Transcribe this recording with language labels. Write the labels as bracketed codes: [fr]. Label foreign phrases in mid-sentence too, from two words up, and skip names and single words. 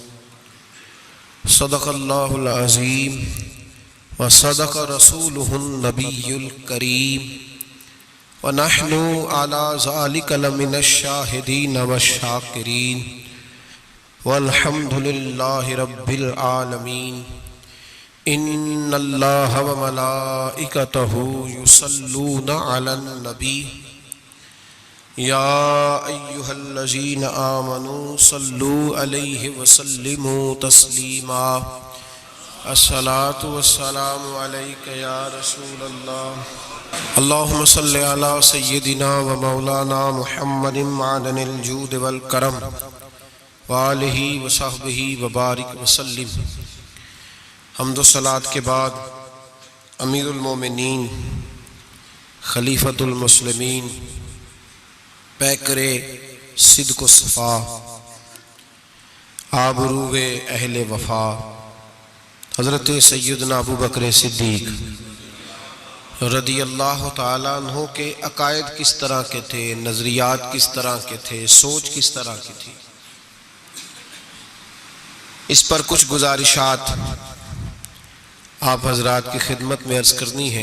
[ar] صدق الله العظيم وصدق رسوله النبي الكريم ونحن على ذلك لمن الشاهدين والشاكرين والحمد لله رب العالمين. إن الله وملائكته يصلون على النبي يا أيها الذين آمنوا صلوا عليه وسلموا تسليما. الصلاة والسلام عليك يا رسول الله. اللهم صل على سيدنا ومولانا محمد معدن الجود والكرم وآله وصحبه وبارك وسلم. [ur] حمد و صلات کے بعد [ar] أمير المؤمنين خليفة المسلمين [ur] پیکرِ صدق و صفا آبروئے اہلِ وفا حضرت سیدنا ابو بکر صدیق [ar] رضي الله تعالى عنه [ur] کے عقائد کس طرح کے تھے، نظریات کس طرح کے تھے، سوچ کس طرح کی تھی، اس پر کچھ گزارشات آپ حضرات کی خدمت میں عرض کرنی ہے.